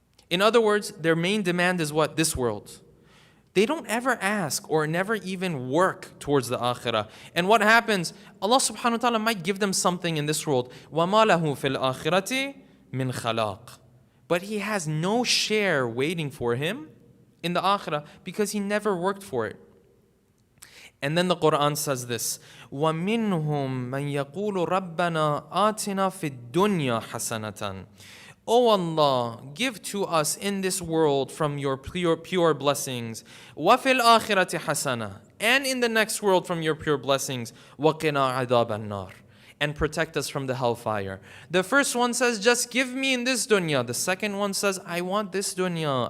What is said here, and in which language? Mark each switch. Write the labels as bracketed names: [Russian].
[English] In other words, their main demand is what? This world. They don't ever ask or never even work towards the akhirah. And what happens? Allah subhanahu wa ta'ala might give them something in this world. [Arabic] وَمَا لَهُ فِي الْآخِرَةِ مِنْ خَلَاقٍ. [English] But he has no share waiting for him in the akhirah because he never worked for it. And then the Quran says this, [Arabic] وَمِنْهُمْ مَنْ يَقُولُ رَبَّنَا آتِنَا فِي الدُّنْيَا حَسَنَةً. [English] O Allah, give to us in this world from your pure blessings. [Arabic] وَفِي الْآخِرَةِ حَسَنَةً. [English] And in the next world from your pure blessings. [Arabic] وَقِنَا عَذَابَ النَّارِ. [English] And protect us from the hellfire. The first one says, just give me in this dunya. The second one says, I want this dunya.